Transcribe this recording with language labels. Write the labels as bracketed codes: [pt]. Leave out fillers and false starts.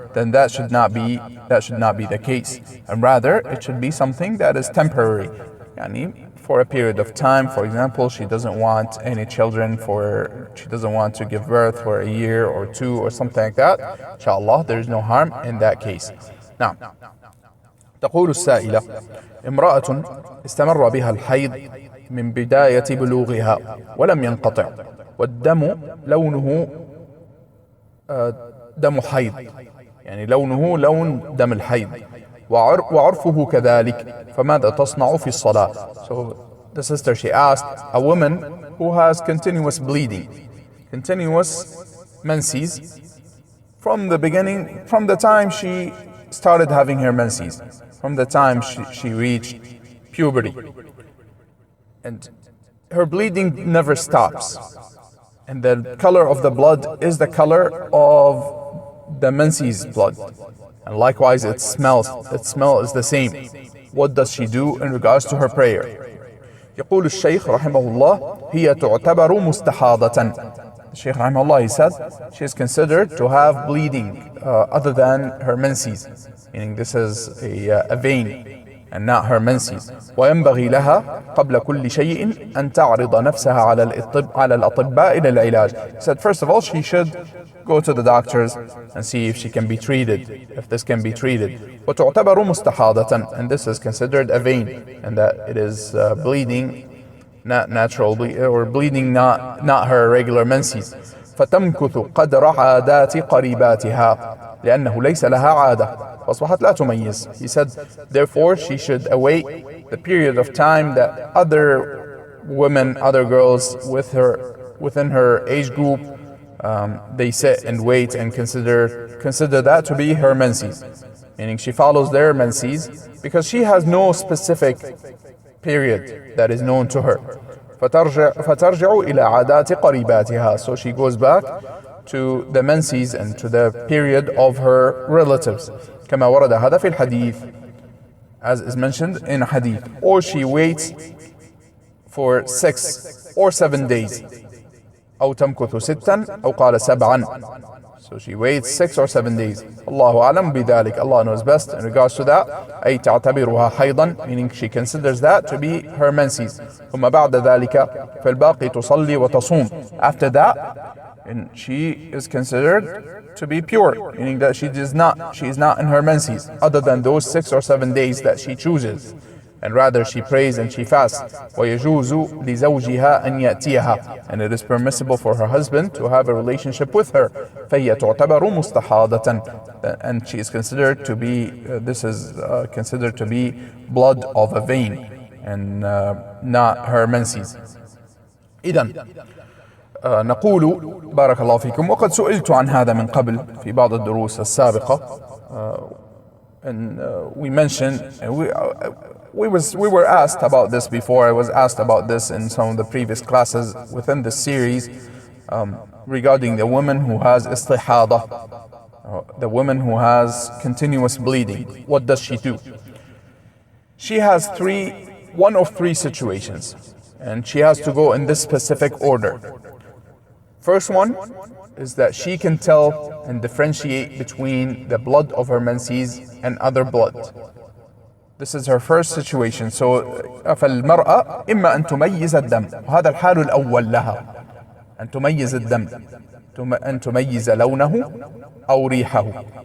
[en] Then that should not be the case, and rather it should be something that is temporary, for a period of time. For example, she doesn't want any children, she doesn't want to give birth for a year or two or something like that. Inshallah, there is no harm in that case. [ar] Now, تقول السائلة: امرأة استمر بها الحيض من بداية بلوغها ولم ينقطع، والدم لونه دم حيض، لونه لون دم الحيض، وعرفه كذلك، فماذا تصنع في الصلاة? [en] So the sister, she asked, a woman who has continuous bleeding, continuous menses, from the beginning, from the time she started having her menses, from the time she reached puberty, and her bleeding never stops, and the color of the blood is the color of the menses blood, and likewise its smell is the same. What does she do in regards to her prayer? [ar] يقول الشيخ رحمه الله: هي تعتبر مستحاضة. [en] The Shaykh rahimahullah, he said she is considered to have bleeding other than her menses, meaning this is a vein and not her menses. [ar] وينبغي لها قبل كل شيء أن تعرض نفسها على الأطباء للعلاج. [en] He said first of all she should go to the doctors and see if she can be treated, if this can be treated. [ar] وتعتبر مستحاضة, [en] and this is considered a vein, and that it is bleeding, not natural or bleeding, not her regular menses. [ar] فتمكث قدر عادات قريباتها لأنه ليس لها عادة فأصبحت لا تميز. [en] He said therefore she should await the period of time that other women, other girls within her age group, they sit and wait and consider that to be her menses, meaning she follows their menses because she has no specific period that is known to her. [ar] فترجع إلى عادات قريباتها, [en] so she goes back to the menses and to the period of her relatives, [ar] كما ورد هذا في الحديث, [en] as is mentioned in a hadith. Or she waits for 6 or 7 days, [ar] أو تمكث 6 أو قال 7. [en] So she waits 6 or 7 days. [ar] الله أعلم بذلك. [en] Allah knows best in regards to that. [ar] أي تعتبرها حيضا, [en] meaning she considers that to be her menses. [ar] ثم بعد ذلك فالباقي تصلي وتصوم. [en] After that, and she is considered to be pure, meaning that she is not in her menses other than those 6 or 7 days that she chooses, and rather she prays and she fasts. [ar] ويجوز لزوجها أن يأتيها, [en] and it is permissible for her husband to have a relationship with her. [ar] فهي تعتبر مستحاضة, [en] and she is considered to be considered to be blood of a vein and not her menses. [ar] إذن نقول بارك الله فيكم، وقد سئلت عن هذا من قبل في بعض الدروس السابقة, [en] and we mentioned we were asked about this before. I was asked about this in some of the previous classes within this series regarding the woman who has istihada, the woman who has continuous bleeding. What does she do? She has one of three situations, and she has to go in this specific order. First one is that she can tell and differentiate between the blood of her menses and other blood. This is her first situation. [ar] So فالمرأة إما أن تميز الدم، وهذا الحال الأول لها، أن تميز الدم، أن تميز لونه أو ريحه.